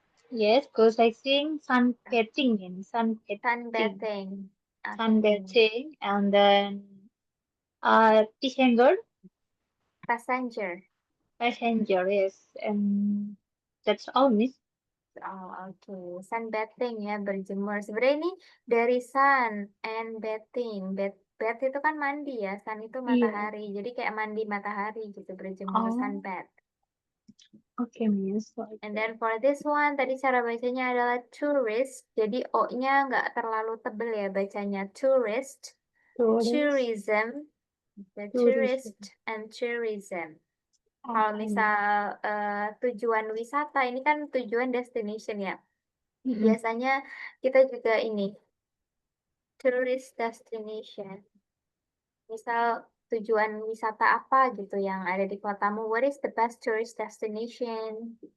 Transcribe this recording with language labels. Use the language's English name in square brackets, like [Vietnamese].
[English] yes, coast sightseeing, sunbathing, and sunbathing, Sunbathing. Okay. sunbathing, and then passenger, Passenger. passenger, yes, and that's all, Miss. [Indonesian] Oh, oke. Sunbathing ya, berjemur. Sebenarnya ini dari [English] sun and bathing. [Indonesian] Bath itu kan mandi ya, sun itu Iya. matahari. Jadi kayak mandi matahari gitu, berjemur Oh, [English] sunbath. [Indonesian] Oke, Miss. [English] And then for this one, [Indonesian] tadi cara bacanya adalah [English] tourist. [Indonesian] Jadi O-nya nggak terlalu tebel ya bacanya. [English] Tourist, tourism, the tourist, and tourism. [Indonesian] Kalau misal tujuan wisata, ini kan tujuan destination ya. Biasanya kita juga ini, [English] tourist destination. [Indonesian] Misal tujuan wisata apa gitu yang ada di kotamu, [English] what is the best tourist destination?